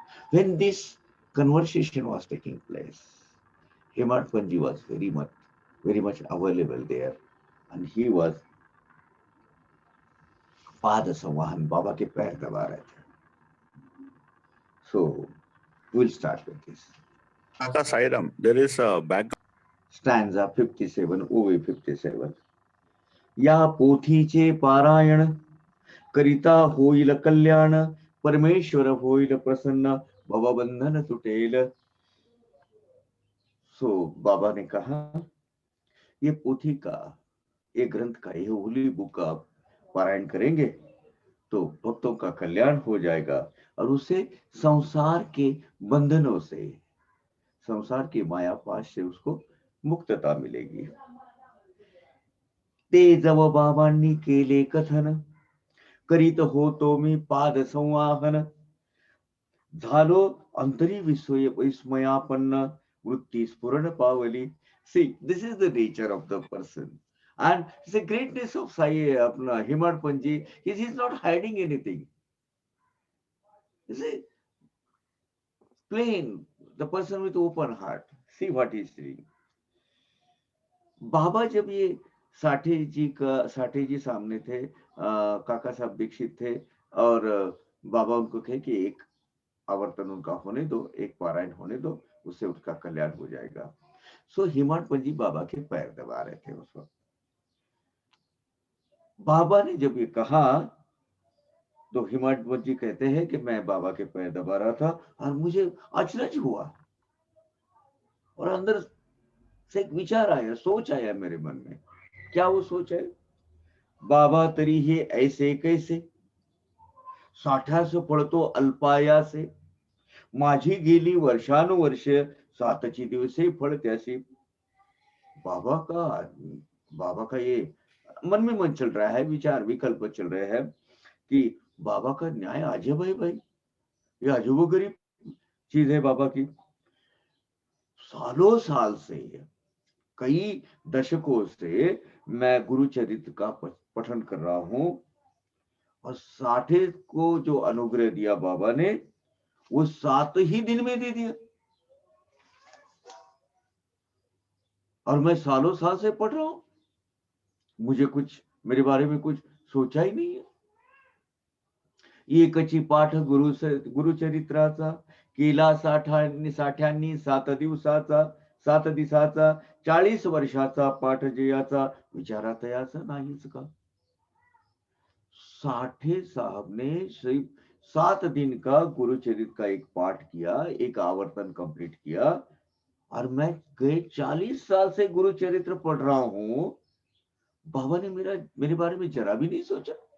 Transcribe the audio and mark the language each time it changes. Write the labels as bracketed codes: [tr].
[en] When this conversation was taking place, Hemant Panji was very much available there, and he was [hi] पाद संवाहन बाबा के पैर दबा रहे थे. [en] So we'll start with this. Kaka Sairam, there is a background. Stanza 57, OV 57. [mr] या पोथीचे पारायण करिता होईल कल्याण, परमेश्वर होईल प्रसन्न, भवबंधन तुटेल. [hi] सो बाबा ने कहा, ये पोथी का, ये ग्रंथ का, ये होली बुक का पारायण करेंगे तो भक्तों का कल्याण हो जाएगा और उसे संसार के बंधनों से, संसार की मायापाश से उसको मुक्तता मिलेगी. [mr] ते जव बाबांनी केले कथन, करीत होतो मी पाद संवाहन, झालो अंतरी विस्मयापन्न, वृत्ती स्फुरण पावली. [en] See, this is the nature of the person. And it's the greatness of Sai Hemant Panji. He's not hiding anything. You see, plain, the person with open heart. See what he's doing. [hi] बाबा जब ये साठे जी सामने थे, काका साहब दीक्षित थे और बाबा उनको कहे कि एक आवर्तन उनका होने दो, एक पारायण होने दो, उससे उसका कल्याण हो जाएगा। सो हिमांत जी बाबा के पैर दबा रहे थे उस वक्त। बाबा ने जब ये कहा तो हिमांत जी कहते हैं कि मैं बाबा के पैर दबा रहा था और मुझे अचरज हुआ और अंदर से एक विचार आया, सोच आया मेरे मन में। क्या वो सोच है? [mr] बाबा तरी हे ऐसे कैसे, साठ्यास पडतो अल्पायासे, माझी गेली वर्षानुवर्ष, सातची दिवसे फळत्यासी। [hi] बाबा का बाबा का ये मन में मन चल रहा है, विचार विकल्प चल रहे हैं कि बाबा का न्याय अजब है भाई, ये अजूबोगरीब चीज है बाबा की। सालों साल से, कई दशकों से मैं गुरु चरित्र का पठन कर रहा हूं और 60 को जो अनुग्रह दिया बाबा ने वो 7 ही दिन में दे दिया और मैं सालों साल से पढ़ रहा हूं। मुझे कुछ मेरे बारे में कुछ सोचा ही नहीं है। [mr] एकची पाठ गुरुचरित्राचा केला साठ्यांनी 7 दिवसाचा, 7 दिवसाचा, 40 वर्षाचा पाठ जयाचा, विचारात याचा नाहीच का। [hi] साठे साहब ने सिर्फ 7 दिन का गुरुचरित्र का एक पाठ किया, एक आवर्तन कंप्लीट किया और मैं गए 40 साल से गुरुचरित्र पढ़ रहा हूं। बाबा ने मेरे बारे में जरा भी नहीं सोचा।